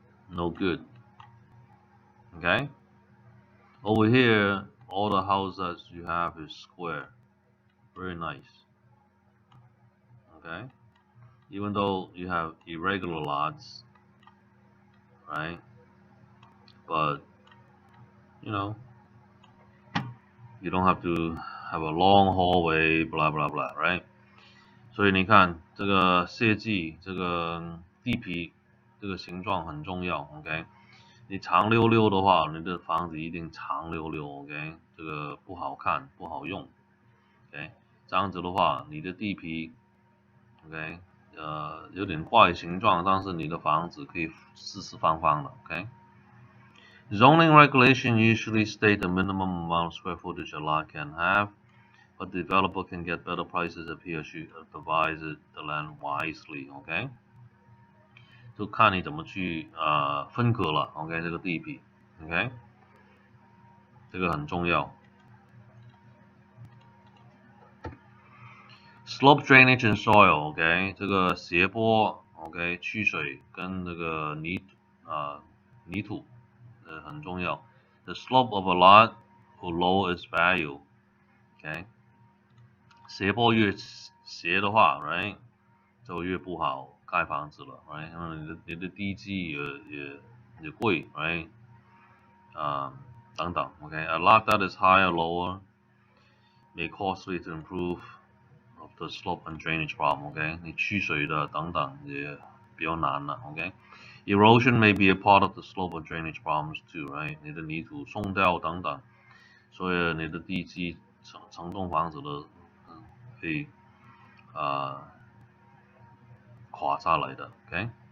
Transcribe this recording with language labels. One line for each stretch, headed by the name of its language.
English: No good. Okay? Over here, all the houses you have is square. Very nice. Okay? Even though you have irregular lots, right? But you know, you don't have to have a long hallway, blah blah blah, right?
Chinese: 所以你看这个设计，这个地皮，这个形状很重要，OK？你长溜溜的话，你的房子一定长溜溜，OK？这个不好看，不好用，OK？ 这样子的话，你的地皮，OK？有点怪形状，但是你的房子可以四四方方的，
English: OK？Zoning regulation usually state the minimum amount of square footage a lot can have, but the developer can get better prices if he or she divides the land wisely.
Chinese: OK， 就看你怎么去分割了。 OK， 这个地皮 OK， 这个很重要。
English: Slope drainage and soil
Chinese: OK， 这个斜坡 OK 去水跟这个泥土很重要。
English: The slope of a lot will lower its value. OK，
Chinese: 斜坡越斜的话 ，right， 就越不好盖房子了 ，right， 因为你的地基也贵 ，right， 等等
English: ，OK，a lot that is higher lower may costly to improve of the slope and drainage problem，OK，
Chinese: 你去水的等等也比较难了，
English: OK。Erosion may be a part of the slope and drainage problems too，right？
Chinese: 你的泥土松掉等等，所以你的地基成栋房子的可以垮下来的，OK。